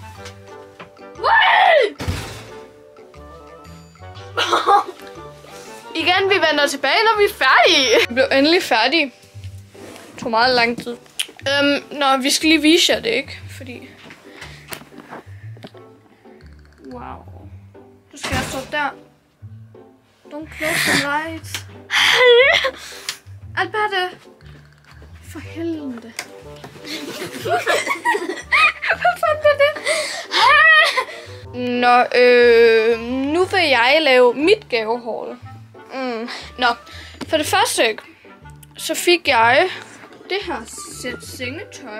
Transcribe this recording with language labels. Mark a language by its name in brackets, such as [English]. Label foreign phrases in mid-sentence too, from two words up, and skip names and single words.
[Danish] Igen, vi vender tilbage, når vi er færdige. Vi blev endelig færdige. Det tog meget lang tid. Vi skal lige vise jer det, ikke? Fordi... Wow. Du skal stå der. [English] Don't close the lights. [Danish] Alberte. For helvede. Hvad fanden er det? Nu vil jeg lave mit gavehaul. For det første, så fik jeg det her sæt sengetøj.